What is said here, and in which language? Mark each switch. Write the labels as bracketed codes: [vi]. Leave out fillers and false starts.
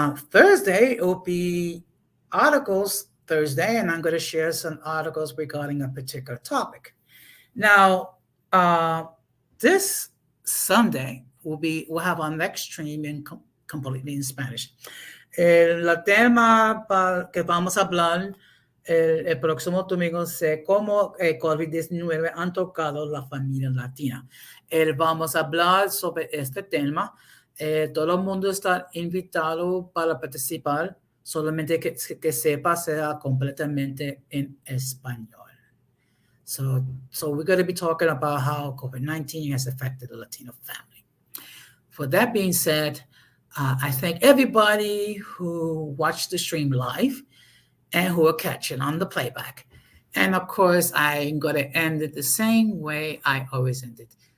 [en] Thursday, it will be articles Thursday, and I'm going to share some articles regarding a particular topic. Now, this Sunday we'll have our next stream completely in Spanish. [es] El tema que vamos a hablar el próximo domingo es cómo el COVID-19 han tocado la familia latina. Vamos a hablar sobre este tema. Todo el mundo está invitado para participar, solamente que sepa sea completamente en español. [en] So we're going to be talking about how COVID-19 has affected the Latino family. For that being said, I thank everybody who watched the stream live and who are catching on the playback. And of course, I'm going to end it the same way I always end it.